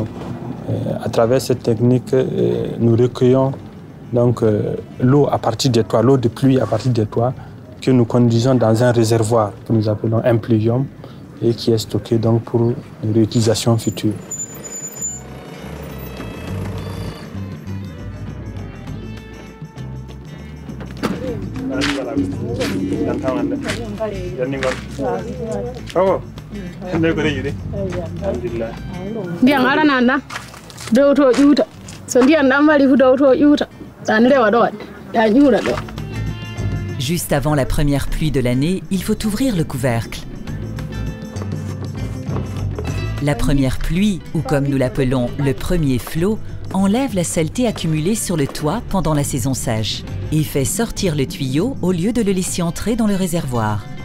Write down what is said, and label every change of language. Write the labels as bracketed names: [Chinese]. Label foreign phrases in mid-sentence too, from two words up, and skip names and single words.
[French] À travers cette technique, nous recueillons donc l'eau à partir des toits, l'eau de pluie à partir des toits, que nous conduisons dans un réservoir que nous appelons impluvium et qui est stocké donc pour une réutilisation future. [Fula] Ndiyam arananda dow to ƴuuta so ndiyam ɗam wari fu dow to ƴuuta ɗan rewa ɗo ɗan ƴuura ɗo. [French] Juste avant la première pluie de l'année, il faut ouvrir le couvercle. La première pluie, ou comme nous l'appelons le premier flot, enlève la saleté accumulée sur le toit pendant la saison sèche et fait sortir le tuyau au lieu de le laisser entrer dans le réservoir.